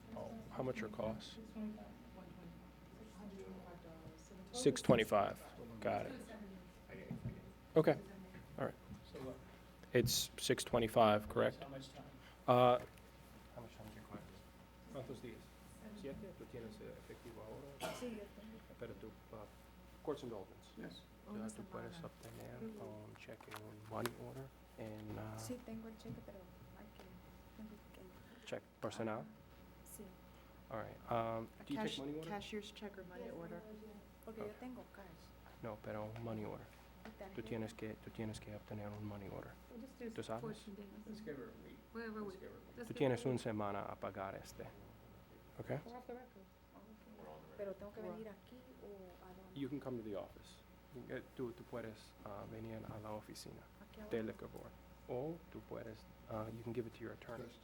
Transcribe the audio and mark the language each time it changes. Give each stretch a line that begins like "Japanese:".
English: Oh, how much are costs? $625. Got it. Okay, all right. So what? It's $625, correct? How much time? How much time do you require?
Spanish: ¿Cuántos días? ¿7? ¿Tú tienes efectivo ahora? Sí, yo tengo. Pero tú, court's indulgence.
English: Yes.
Spanish: Tú puedes obtener un cheque, un money order, en Sí, tengo el cheque, pero tengo que...
English: check personal?
Spanish: Sí,
English: All right. Do you take money order? Cashier's check or money order?
Spanish: porque yo tengo cash. No, pero money order. tú tienes que obtener un money order. ¿Tú sabes?
English: Let's give her a week. Whatever we.
Spanish: Tú tienes una semana a pagar ¿ok? Pero tengo que venir aquí o a dónde?
English: You can come to the office.
Spanish: Tú puedes venir a la oficina del liquor board. O tú puedes, you can give it to your attorney.